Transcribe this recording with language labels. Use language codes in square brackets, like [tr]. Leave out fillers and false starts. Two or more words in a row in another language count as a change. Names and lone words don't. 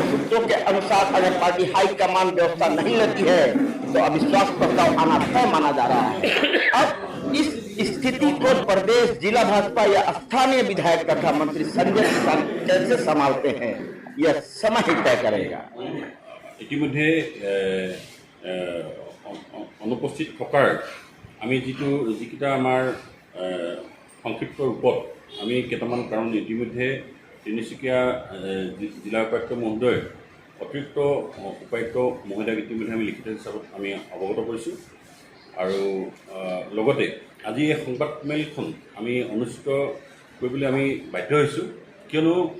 [hi] सूत्रों के अनुसार अगर पार्टी हाईकमान व्यवस्था नहीं लेती है तो अविश्वास प्रस्ताव आना तय माना जा रहा है। अब इस स्थिति को प्रदेश, जिला भाजपा या स्थानीय विधायक तथा मंत्री संजय किसान कैसे संभालते हैं यह समय ही तय करेगा। [as] ইতিমধ্যে অনুপস্থিত থকাৰ আমি যিকেইটা আমাৰ সংক্ষিপ্ত ৰূপত আমি কেইটামান কাৰণ ইতিমধ্যে তিনিচুকীয়া জিলা উপায়ুক্ত মহোদয়, অতিৰিক্ত উপায়ুক্ত মহোদয়ক ইতিমধ্যে আমি লিখিত হিচাপত আমি অৱগত কৰিছোঁ আৰু লগতে আজি এই সংবাদমেলখন আমি অনুষ্ঠিত কৰিবলৈ আমি বাধ্য হৈছোঁ, কিয়নো